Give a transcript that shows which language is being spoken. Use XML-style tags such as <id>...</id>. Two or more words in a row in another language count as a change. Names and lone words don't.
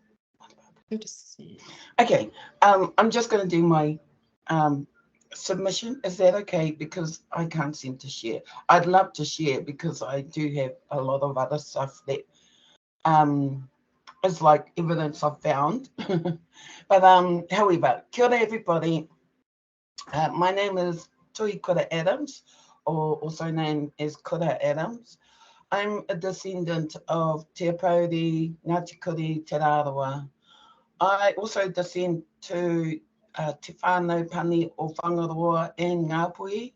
<en>Okay, I'm just going to do my submission. Is that okay? Because I can't seem to share. I'd love to share because I do have a lot of other stuff that is like evidence I've found. But however,</en> <mi>kia ora everybody.</mi> <en>My name is Tui Kura Adams, or also known as Kura Adams. I'm a descendant of</en> <mi>Te Pauri, Ngāti Kuri, Te Rāroa.</mi> <en>I also descend to</en> <mi>Te Whānau Pani o Whangaroa</mi> <en>and Ngāpuhi.</en>